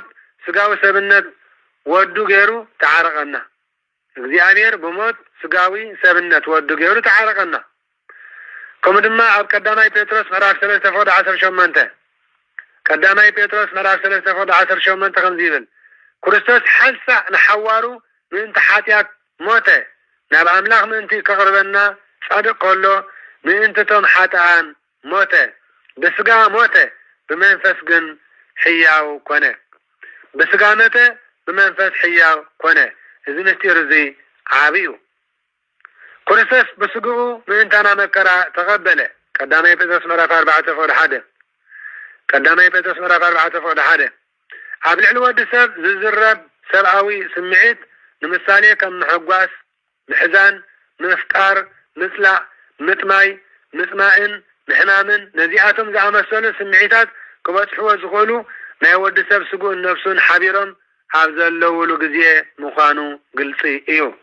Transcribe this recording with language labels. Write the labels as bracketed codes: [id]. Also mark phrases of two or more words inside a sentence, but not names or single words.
[ti] ስጋዊ ሰብነት ወዱ ገይሩ ተዓረቀና እግዚአብሔር ብሞት ስጋዊ ሰብነት ወዱ ገይሩ ተዓረቀና ከምኡ ድማ ኣብ ቀዳማይ ጴጥሮስ ምዕራፍ 3:18 ቀዳማይ ጴጥሮስ ምዕራፍ 3:18 ከምዚ ይብል ክርስቶስ ሓልሳዕ ንሓዋሩ ምእንቲ ሓጢአት ሞተ ናብ አምላኽ ምእንቲ ከቅርበና ጻድቅ ከሎ ምእንትቶም ሓጥኣን ሞተ በስጋ ሞተ በመንፈስ ግን ሕያው ኮነ በስጋ ሞተ በመንፈስ ሕያው ኮነ እዚ ምስጢር እዚ ዓብዩ ክርስቶስ በስግኡ ምእንታና መከራ ተቀበለ ቀዳማይ ጴጥሮስ ምዕራፍ 4 ፍቅዲ 1 ቀዳማይ ጴጥሮስ ምዕራፍ 4 ፍቅዲ 1 ኣብ ልዕሊ ወዲ ሰብ ዝዝረብ ሰብኣዊ ስምዒት ንምሳሌ ከም ምሕጓስ ምሕዛን ምፍቃር ምጽላእ ምጥማይ ምጽማእን ምሕማምን ነዚኣቶም ዝኣመሰሉ ስምዒታት ክበጽሕዎ ዝኽእሉ ናይ ወዲ ሰብ ስጉእን ነፍሱን ሓቢሮም ኣብ ዘለውሉ ግዜ ምዃኑ ግልጺ እዩ።